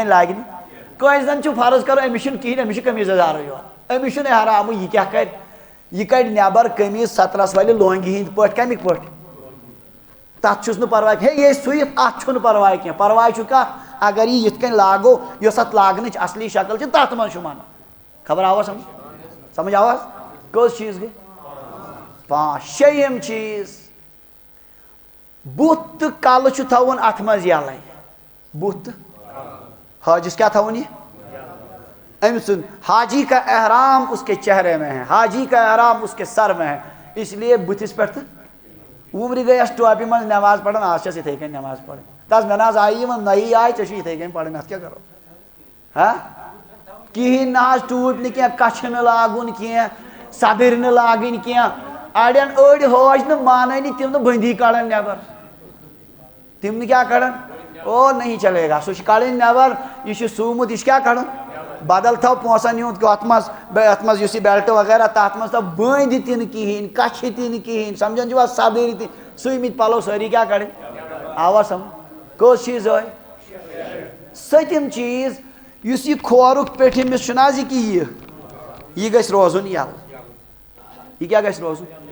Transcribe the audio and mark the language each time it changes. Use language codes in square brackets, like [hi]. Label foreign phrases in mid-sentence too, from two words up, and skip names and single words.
[ks] کٔنۍ لاگہِ نہٕ کٲنٛسہِ زن چھُ فرض کرو أمِس چھُنہٕ کِہینۍ أمِس چھُ قمیٖض یزارٕے یوت أمِس چھُنہٕ احرامٕے یہِ کیٛاہ کرِ یہِ کڑِ نٮ۪بر قمیٖض سترس والہِ لونگہِ ہِنٛدۍ پٲٹھۍ کمِکۍ پٲٹھۍ تتھ چھُس نہٕ پرواے ہے یہِ سُوِتھ اتھ چھُنہٕ پرواے کینٛہہ پرواے چھُ کتھ اگر یہِ یِتھ کٔنۍ لاگو یۄس اتھ لاگنٕچ اصلی شکل چھِ تتھ منٛز چھُ منع خبر آوا سمجھ آواز کٔژ چیٖز گٔے 5 شیٚیِم چیٖز بُتھ تہٕ کلہٕ چھُ تھاوُن اتھ منٛز یلے بُتھ تہٕ حاجِس کیٛاہ تھاوُن یہِ أمۍ سُنٛد [ur] حاجی کا احرام اس کے چہرے میں ہے حاجی کا احرام اس کے سر میں ہے اس لیے [ks] بُتھِس پٮ۪ٹھ تہٕ وُمرِ گٔے اَسہِ ٹوپہِ منٛز نٮ۪ماز پران آز چھَس یِتھَے کٔنۍ نٮ۪ماز پرٕنۍ دَپ مےٚ نہ حظ آیی وۄنۍ نٔیی آے ژےٚ چھُ یِتھَے کٔنۍ پرٕنۍ اَتھ کیٛاہ کرو ہا کِہیٖنۍ نہ حظ ٹوٗپۍ نہٕ کینٛہہ کچھِ نہٕ لاگُن کینٛہہ صدٕرۍ نہٕ لاگٕنۍ کینٛہہ اڑٮ۪ن أڑۍ حٲج نہٕ مانٲنی تِم نہٕ بٔنٛدی کڑان نٮ۪بر تِم نہٕ کیٛاہ کڑان او [ur] نہیں چلے گا [ks] سُہ چھِ کڑٕنۍ نٮ۪بر یہِ چھُ سُومُت یہِ چھُ کیٛاہ کڑُن بدل تھاو پونٛسن ہُنٛد اَتھ منٛز یُس یہِ بیلٹ وغیرہ تتھ منٛز تھاو بٔنٛدۍ تہِ نہٕ کِہیٖنۍ کچھِ تہِ نہٕ کِہیٖنۍ سمجھان چھِوا صدٕرۍ تہِ سُوۍمٕتۍ پلو سٲری کیٛاہ کڑٕنۍ آوا سمجھ کٔژ چیٖز ٲے 7م چیٖز یُس یہِ کھورُک پیٚٹھِمِس چھُنہ حظ یہِ یہِ گژھِ روزُن یلہٕ یہِ کیٛاہ گژھِ روزُن